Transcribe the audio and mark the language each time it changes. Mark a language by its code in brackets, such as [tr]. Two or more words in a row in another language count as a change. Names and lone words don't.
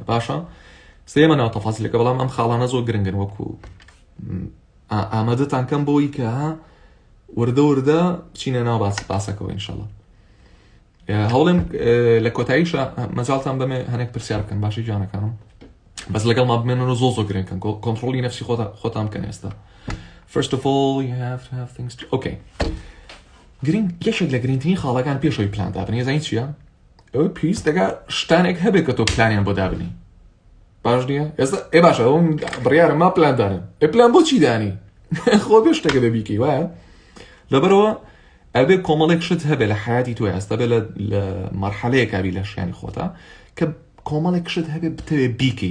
[ckb] باشە سێمە ناو تەفاسیلەکە، بەڵام ئەم خاڵانە زۆر گرنگن وەکو ئامادەتان کەم بۆی کە وردە بچینە ناو باسەکەەوە ئینشاڵڵا. هەوڵێم لە کۆتاییشە مەجاڵتان بەمێ هەنێک پرسیار بکەن باشی جانەکانم، بەس لەگەڵ ما بمێنەوە زۆر گرنگکەن کۆنتڕۆلی نەفسی خۆتان بکەن. [en] ئێستا first of all you have to have things to... okay. [ckb] یەکێک لە گرنگترین خاڵەکان پێشەوەی پلان دابنی زانین چییە؟ ئەوە پێویست دەکا شتانێک هەبێت کە تۆ پلانیان بۆ دابنی، باش نییە؟ ئێستا باشە ئەوم بڕیارە ما پلان دانم، پلان بۆ چی دانی؟ خۆ بێ شتێکە ببیکەی، وایە؟ لەبەرەوە ئەبێ کۆمەڵێک شت هەبێ لە حیاتی تۆ، ئێستا بێ لە مەرحەلەیەک کابی لە ژیانی خۆتە کە کۆمەڵێک شت هەبێ بتەوێ بیکەی.